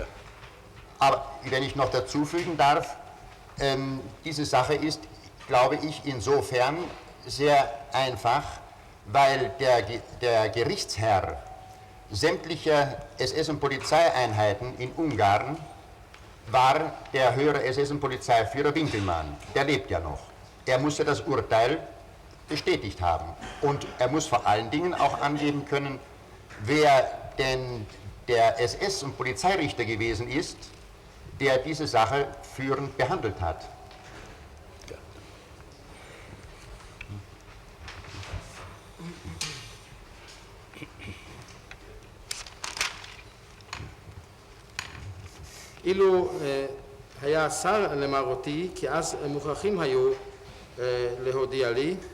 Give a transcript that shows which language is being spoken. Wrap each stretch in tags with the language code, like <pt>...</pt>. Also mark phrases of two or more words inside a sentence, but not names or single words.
<de>Aber wenn ich noch dazu fügen darf, diese Sache ist, glaube ich, insofern sehr einfach, weil der Gerichtsherr sämtlicher SS- und Polizeieinheiten in Ungarn war der höhere SS- und Polizeiführer Winkelmann. Der lebt ja noch. Er musste das Urteil bestätigt haben. Und er muss vor allen Dingen auch angeben können, wer denn der SS- und Polizeirichter gewesen ist, der diese Sache führend behandelt hat.</de> <he>אילו היה השר למרותי, כי אז מוכרחים היו להודיע לי,</he>